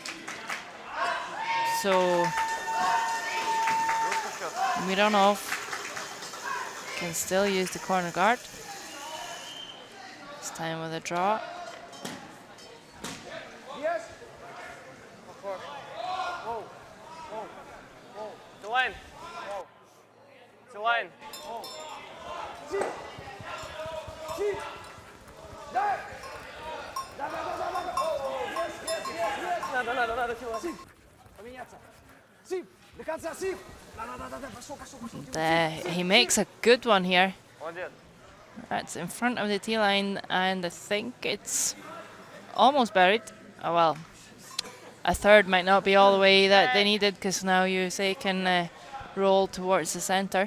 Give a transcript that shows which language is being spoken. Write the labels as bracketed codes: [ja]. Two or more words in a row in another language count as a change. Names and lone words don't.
[en] So Mironov can still use the corner guard. This time with a draw. Yes. To line. To line. [ru] Тип. Тип. Да. Надо. Тип. Поменяться. Тип. До конца, Тип. Да. Пошел. [en] He makes a good one here. [ru] Молодец. [en] That's in front of the tee line, and I think it's almost buried. Oh well, a third might not be all the way that they needed, because now USA can roll towards the center.